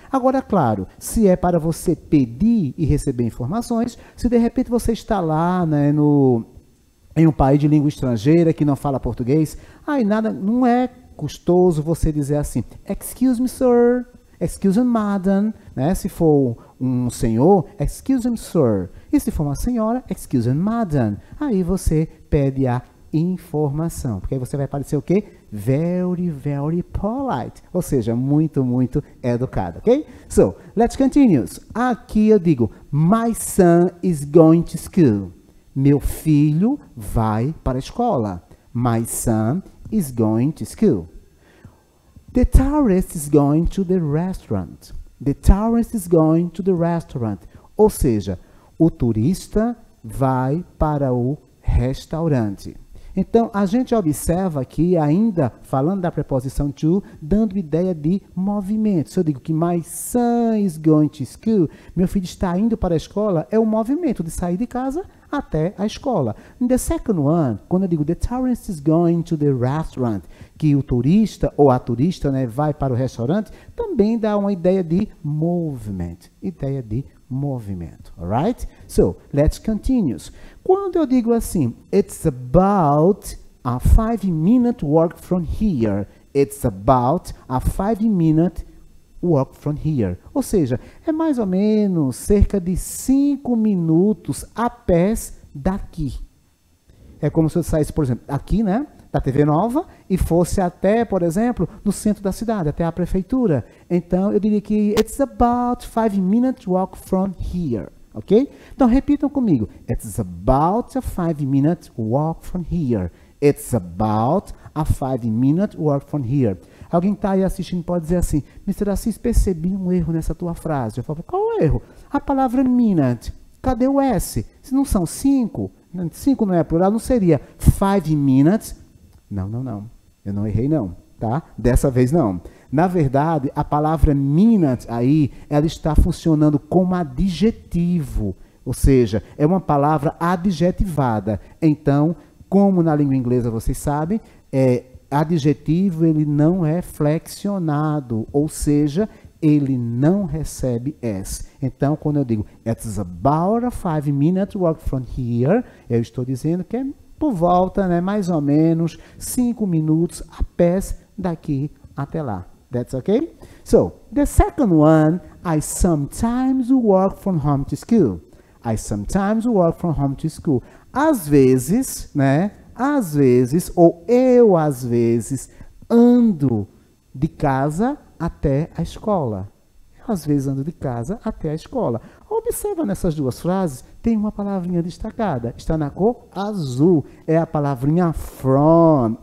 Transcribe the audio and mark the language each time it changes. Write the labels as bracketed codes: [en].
[pt] Agora, claro, se é para você pedir e receber informações, se de repente você está lá, né, em um país de língua estrangeira que não fala português, aí nada, não é custoso você dizer assim, [en] excuse me, sir, excuse me, madam, [pt] né? Se for um senhor, [en] excuse me, sir. [pt] E se for uma senhora, [en] excuse me, madam. [pt] Aí você pede a informação, porque aí você vai parecer o quê? [en] Very, very polite, [pt] ou seja, muito, muito educado, ok? [en] So, let's continue. [pt] Aqui eu digo, [en] my son is going to school. [pt] Meu filho vai para a escola. [en] My son is going to school. The tourist is going to the restaurant. The tourist is going to the restaurant. [pt] Ou seja, o turista vai para o restaurante. Então, a gente observa aqui, ainda falando da preposição to, dando ideia de movimento. Se eu digo que [en] my son is going to school, [pt] meu filho está indo para a escola, é o movimento de sair de casa até a escola. [en] In the second one, [pt] quando eu digo [en] the tourist is going to the restaurant, [pt] que o turista ou a turista, né, vai para o restaurante, também dá uma ideia de movement, ideia de movimento, alright? [en] So, let's continue. [pt] Quando eu digo assim, [en] it's about a 5-minute walk from here. It's about a 5-minute walk from here. [pt] Ou seja, é mais ou menos cerca de 5 minutos a pés daqui. É como se eu saísse, por exemplo, aqui, né, da TV Nova e fosse até, por exemplo, no centro da cidade, até a prefeitura. Então, eu diria que [en] it's about 5-minute walk from here. [pt] ok? Então, repitam comigo. [en] It's about a 5-minute walk from here. It's about a 5-minute walk from here. [pt] Alguém que está aí assistindo pode dizer assim, Mr. Assis, percebi um erro nessa tua frase. Eu falo, qual é o erro? A palavra minute. Cadê o S? Se não são 5, 5 não é plural, não seria 5 minutes? Não. Eu não errei não, tá? Dessa vez não. Na verdade, a palavra minute aí, ela está funcionando como adjetivo. Ou seja, é uma palavra adjetivada. Então, como na língua inglesa vocês sabem, adjetivo ele não é flexionado, ou seja, ele não recebe S. Então, quando eu digo [en] it's about a 5-minute walk from here, [pt] eu estou dizendo que é por volta, né, mais ou menos 5 minutos a pé daqui até lá. [en] That's okay? So, the second one, I sometimes walk from home to school. I sometimes walk from home to school. [pt] Às vezes, né? Às vezes, ou eu às vezes, ando de casa até a escola. Eu, às vezes, ando de casa até a escola. Observa nessas duas frases, tem uma palavrinha destacada. Está na cor azul. É a palavrinha from.